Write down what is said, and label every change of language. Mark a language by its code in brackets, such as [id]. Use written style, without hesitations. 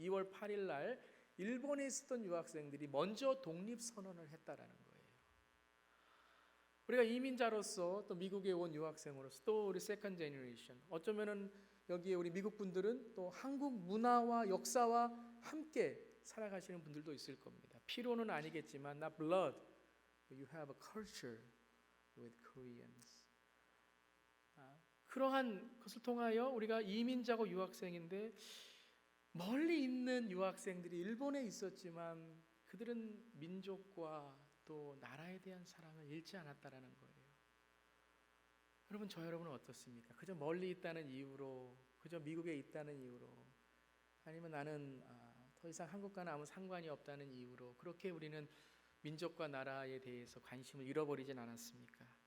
[ko] 2월 8일 날 일본에 있었던 유학생들이 먼저 독립선언을 했다라는 거예요. 우리가 이민자로서 또 미국에 온 유학생으로서 또 우리 세컨 제너레이션, 어쩌면은 여기에 우리 미국 분들은 또 한국 문화와 역사와 함께 살아가시는 분들도 있을 겁니다. 피로는 아니겠지만 [en] not blood, you have a culture with Koreans. [ko] 그러한 것을 통하여 우리가 이민자고 유학생인데, 멀리 있는 유학생들이 일본에 있었지만 그들은 민족과 또 나라에 대한 사랑을 잃지 않았다라는 거예요. 여러분, 저 여러분은 어떻습니까? 그저 멀리 있다는 이유로, 그저 미국에 있다는 이유로, 아니면 나는 더 이상 한국과는 아무 상관이 없다는 이유로 그렇게 우리는 민족과 나라에 대해서 관심을 잃어버리진 않았습니까?